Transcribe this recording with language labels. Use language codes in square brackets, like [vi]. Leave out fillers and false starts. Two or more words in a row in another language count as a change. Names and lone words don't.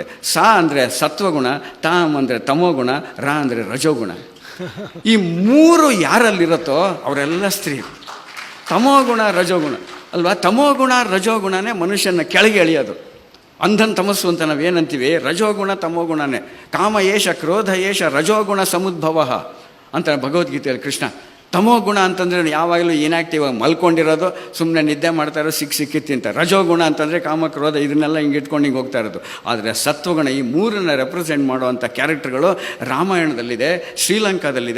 [kn] ಸ ಅಂದರೆ ಸತ್ವಗುಣ, ತಾಮ್ ಅಂದರೆ ತಮೋಗುಣ, ರ ಅಂದರೆ ರಜೋಗುಣ. ಈ 3 ಯಾರಲ್ಲಿರುತ್ತೋ ಅವರೆಲ್ಲ ಸ್ತ್ರೀ. ತಮೋಗುಣ ರಜೋಗುಣ ಅಲ್ವಾ? ತಮೋಗುಣ ರಜೋಗುಣನೇ ಮನುಷ್ಯನ ಕೆಳಗೆ ಎಳೆಯೋದು. ಅಂಧನ್ ತಮಸ್ಸು ಅಂತ ನಾವೇನಂತೀವಿ, ರಜೋಗುಣ ತಮೋಗುಣನೇ. [sa] ಕಾಮ ಏಷ ಕ್ರೋಧ ಏಷ ರಜೋಗುಣ ಸಮುದ್ಭವ [kn] ಅಂತ ಭಗವದ್ಗೀತೆಯಲ್ಲಿ ಕೃಷ್ಣ. ತಮೋ ಗುಣ ಅಂತಂದರೆ ಯಾವಾಗಲೂ ಇನ್ಯಾಕ್ಟಿವ್ ಆಗಿ ಮಲ್ಕೊಂಡಿರೋದು, ಸುಮ್ಮನೆ ನಿದ್ದೆ ಮಾಡ್ತಾ ಇರೋದು, ಸಿಕ್ಕಿ ತಿಂತಾರೆ. ರಜೋಗುಣ ಅಂತಂದರೆ ಕಾಮಕ್ರೋಧ ಇದನ್ನೆಲ್ಲ ಹಿಂಗೆ ಇಟ್ಕೊಂಡು ಹಿಂಗೆ ಹೋಗ್ತಾ ಇರೋದು. ಆದರೆ ಸತ್ವಗುಣ ಈ ಮೂರನ್ನ ರೆಪ್ರೆಸೆಂಟ್ ಮಾಡುವಂಥ ಕ್ಯಾರೆಕ್ಟರ್ಗಳು ರಾಮಾಯಣದಲ್ಲಿದೆ, ಶ್ರೀಲಂಕಾದಲ್ಲಿದೆ.